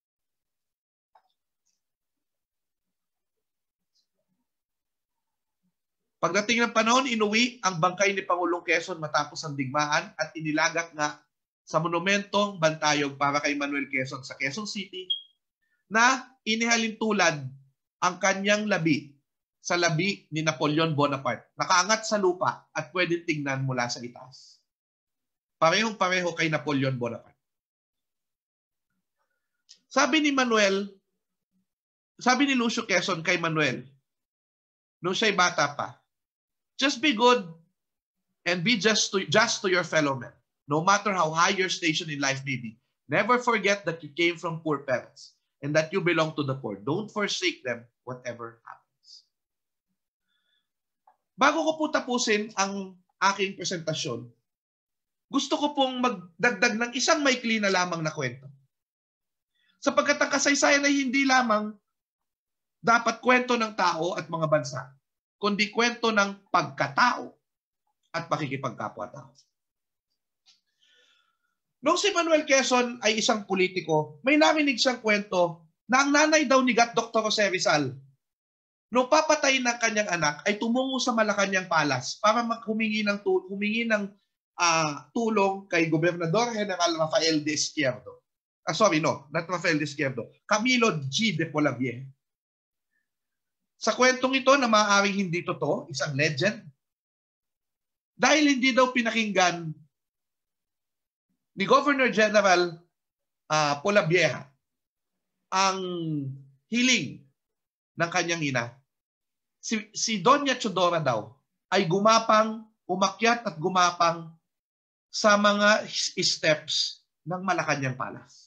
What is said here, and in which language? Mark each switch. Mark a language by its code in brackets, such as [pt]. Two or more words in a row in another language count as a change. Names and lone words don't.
[tl] Pagdating ng panahon, inuwi ang bangkay ni Pangulong Quezon matapos ang digmaan at inilagak nga sa monumentong bantayog para kay Manuel Quezon sa Quezon City na inihalin tulad ang kanyang labi sa labi ni Napoleon Bonaparte. Nakaangat sa lupa at pwedeng tingnan mula sa itaas. Parehong-pareho kay Napoleon Bonaparte. Sabi ni Lucio Quezon kay Manuel, nung siya'y bata pa, [en] just be good and be just to your fellow men. No matter how high your station in life may be, never forget that you came from poor parents and that you belong to the poor. Don't forsake them, whatever happens. [tl] Bago ko po tapusin ang aking presentasyon, gusto ko pong magdagdag ng isang maikli na lamang na kwento. Sapagkat ang kasaysayan ay hindi lamang dapat kwento ng tao at mga bansa, kundi kwento ng pagkatao at pakikipagkapwa-tao. Noong si Manuel Quezon ay isang politiko, may narinig siyang kwento na ang nanay daw ni Dr. Jose Rizal, nung papatayin ng kanyang anak, ay tumungo sa Malacanang Palace para humingi ng tulong kay Gobernador General Rafael de Izquierdo. [en] Not Rafael de Izquierdo. Camilo G. de Polavieja. [tl] Sa kwentong ito na maaaring hindi totoo, isang legend, dahil hindi daw pinakinggan ni Governor General Polavieja ang hiling ng kanyang ina, si Doña Chodora daw ay umakyat at gumapang sa mga steps ng Malacanang Palace.